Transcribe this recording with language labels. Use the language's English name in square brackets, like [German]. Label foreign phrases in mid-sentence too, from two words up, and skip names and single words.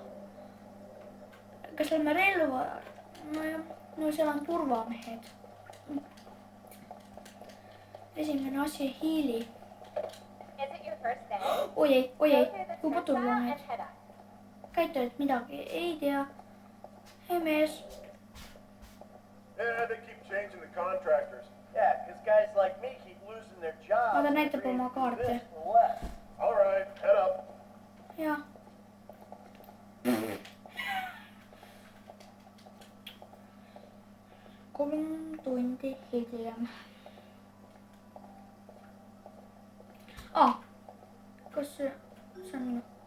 [Estonian] Kas oleme relva? No seal on turvamehed. Esimene asi, hiili. Oi, juba turvamehed. Käitajad midagi ei tea. Hei mees. [English] Yeah, they keep changing the contractors. Yeah, because guys like me keep losing their jobs. [Estonian] Ta näitab oma kaarte. [English] All right, head up. [Estonian] Ja. 3 tundi hiljem. Kas see on minu?